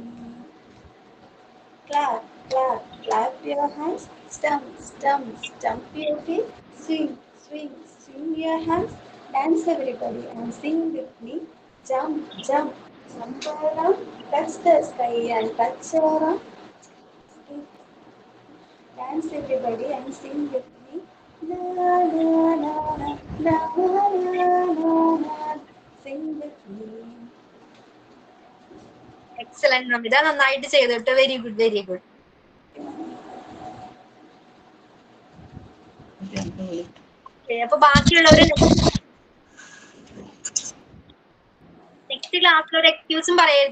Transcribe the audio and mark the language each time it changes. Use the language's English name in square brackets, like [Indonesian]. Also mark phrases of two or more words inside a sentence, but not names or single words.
[English] Clap your hands, stump your feet, swing your hands, dance everybody and sing with me. Jump around, touch the sky and touch around. Dance everybody and sing with me. La la la la la la la. Sing with me. [Malayalam] എക്സലന്റ് നമിത, നന്നായിട്ട് ചെയ്തിട്ട്. [English] very good. [Malayalam] അപ്പൊ ബാക്കിയുള്ളവര് [English] next classil [Malayalam] ഒരു എക്സ്ക്യൂസും പറയരുത്.